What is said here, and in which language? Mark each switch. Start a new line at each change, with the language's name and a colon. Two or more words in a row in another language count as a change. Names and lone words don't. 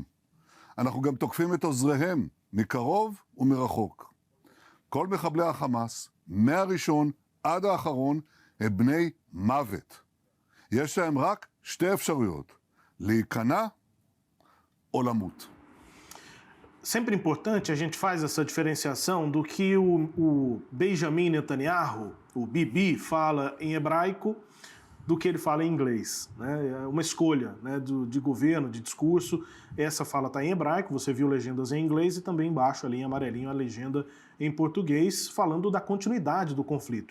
Hebrew: אנחנו גם תוקפים את עוזריהם מקרוב ומרחוק. כל מחבלי החמאס, מהראשון עד האחרון, הם בני מוות. יש להם רק שתי אפשרויות, להיכנע ou למות.
Portuguese: Sempre importante, a gente faz essa diferenciação do que o Benjamin Netanyahu, o Bibi, fala em hebraico do que ele fala em inglês. Né? É uma escolha, né, de governo, de discurso. Essa fala está em hebraico, você viu legendas em inglês e também embaixo ali em amarelinho a legenda em português, falando da continuidade do conflito.